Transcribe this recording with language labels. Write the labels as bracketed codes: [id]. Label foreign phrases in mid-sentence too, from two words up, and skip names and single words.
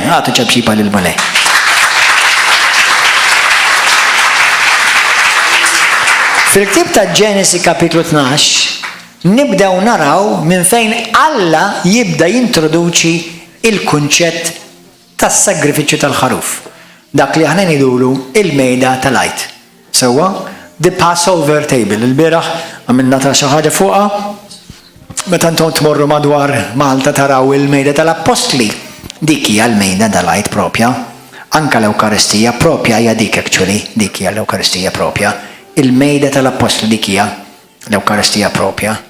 [mt] Għatu ċabxiba lil-Malej. Fil-ktib ta' Ġenesi kapitlu 12 nibdew naraw minn fejn Alla jibda jintroduċi il-kunċett tas-sagrifiċċju tal-ħaruf. Dak li aħna ngħidulu il-mejda tal-għajt. Sewwa, [en] the Passover table. [mt] Il-bieraħ għamilna ta' xi ħaġa fuqha. Meta intom tmorru madwar Malta taraw il-mejda tal-Apostli. Dik hija l-mejda tal-għajt propja. Anka l-Ewkaristija propja hija dik actually, dik hija l-Ewkaristija propja. Il-mejda tal-Apostli dik hija l-Ewkaristija propja.